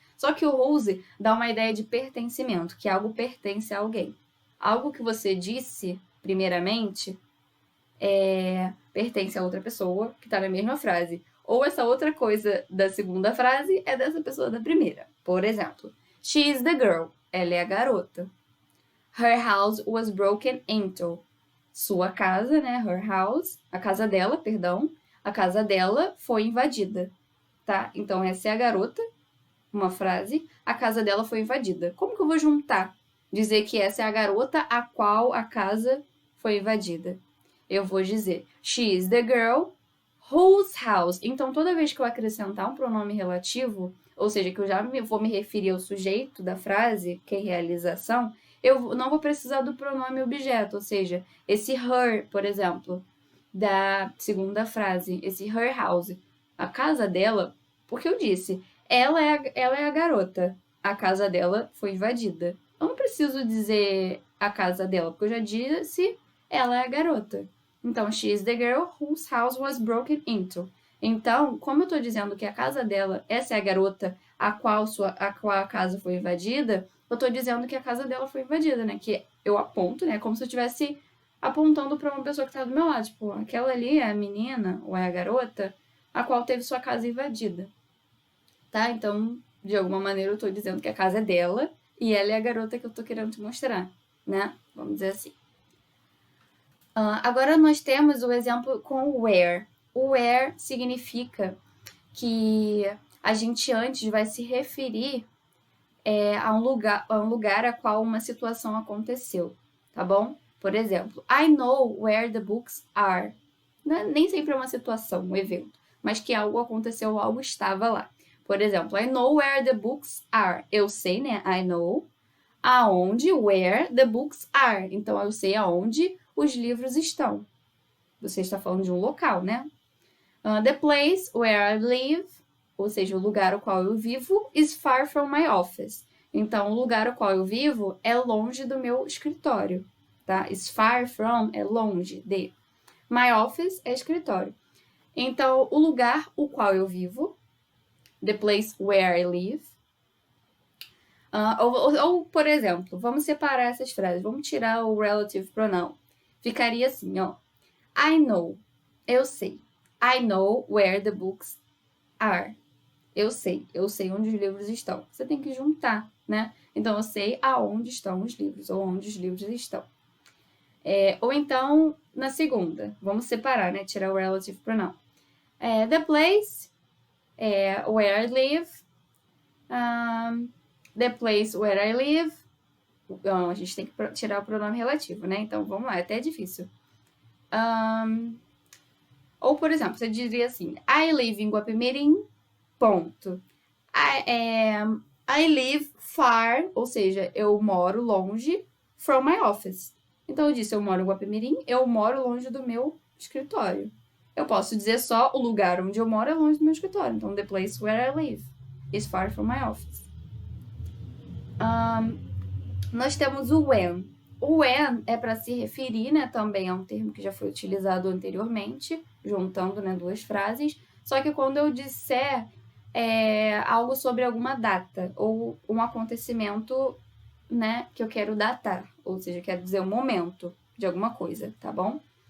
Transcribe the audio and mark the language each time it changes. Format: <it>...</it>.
<pt>Só que o whose dá uma ideia de pertencimento, que algo pertence a alguém. Algo que você disse, primeiramente, pertence a outra pessoa, que está na mesma frase. Ou essa outra coisa da segunda frase é dessa pessoa da primeira. Por exemplo,</pt> <en>she is the girl.</en> <pt>Ela é a garota.</pt> <en>Her house was broken into.</en> <pt>Sua casa, né? Her house. A casa dela, perdão. A casa dela foi invadida, tá? Então, essa é a garota, uma frase. A casa dela foi invadida. Como que eu vou juntar? Dizer que essa é a garota a qual a casa foi invadida. Eu vou dizer,</pt> <en>she is the girl Whose house?</en> <pt>Então, toda vez que eu acrescentar um pronome relativo, ou seja, que eu já vou me referir ao sujeito da frase, que é realização, eu não vou precisar do pronome objeto, ou seja, esse her, por exemplo, da segunda frase, esse her house, a casa dela, porque eu disse, ela é a garota, a casa dela foi invadida. Eu não preciso dizer a casa dela, porque eu já disse ela é a garota. Então,</pt> <en>she is the girl whose house was broken into.</en> <pt>Então, como eu estou dizendo que a casa dela, essa é a garota a qual a casa foi invadida, eu estou dizendo que a casa dela foi invadida, né? Que eu aponto, né? Como se eu estivesse apontando para uma pessoa que está do meu lado. Tipo, aquela ali é a menina ou é a garota a qual teve sua casa invadida. Tá? Então, de alguma maneira, eu estou dizendo que a casa é dela e ela é a garota que eu estou querendo te mostrar, né? Vamos dizer assim. Agora nós temos o exemplo com o where. O where significa que a gente antes vai se referir a um lugar a qual uma situação aconteceu, tá bom? Por exemplo,</pt> <en>I know where the books are.</en> <pt>Nem sempre é uma situação, um evento, mas que algo aconteceu, algo estava lá. Por exemplo,</pt> <en>I know where the books are.</en> <pt>Eu sei, né?</pt> <en>I know</en> <pt>aonde,</pt> <en>where the books are.</en> <pt>Então, eu sei aonde os livros estão. Você está falando de um local, né?</pt> <en>The place where I live,</en> <pt>ou seja, o lugar ao qual eu vivo,</pt> <en>is far from my office.</en> <pt>Então, o lugar ao qual eu vivo é longe do meu escritório, tá?</pt> <en>Is far from</en> <pt>é longe de.</pt> <en>My office</en> <pt>é escritório. Então, o lugar o qual eu vivo,</pt> <en>the place where I live.</en> <pt>Ou, por exemplo, vamos separar essas frases. Vamos tirar o relative pronoun. Ficaria assim, ó.</pt> <en>I know.</en> <pt>Eu sei.</pt> <en>I know where the books are.</en> <pt>Eu sei onde os livros estão. Você tem que juntar, né? Então, eu sei aonde estão os livros, ou onde os livros estão. Ou então, na segunda, vamos separar, né? Tirar o relative pronoun.</pt> <en>The place where I live. The place where I live.</en> <pt>Então, a gente tem que tirar o pronome relativo, né? Então, vamos lá, é até difícil. Ou, por exemplo, você diria assim,</pt> <en>I live in Guapimirim,</en> <pt>ponto.</pt> <en>I live far,</en> <pt>ou seja, eu moro longe</pt> <en>from my office.</en> <pt>Então, eu disse, eu moro em Guapimirim, eu moro longe do meu escritório. Eu posso dizer só o lugar onde eu moro é longe do meu escritório. Então,</pt> <en>the place where I live is far from my office.</en> <pt>Nós temos o when. O when é para se referir, né, também a um termo que já foi utilizado anteriormente, juntando, né, duas frases. Só que quando eu disser algo sobre alguma data ou um acontecimento, né, que eu quero datar, ou seja, eu quero dizer o momento de alguma coisa, tá bom?</pt>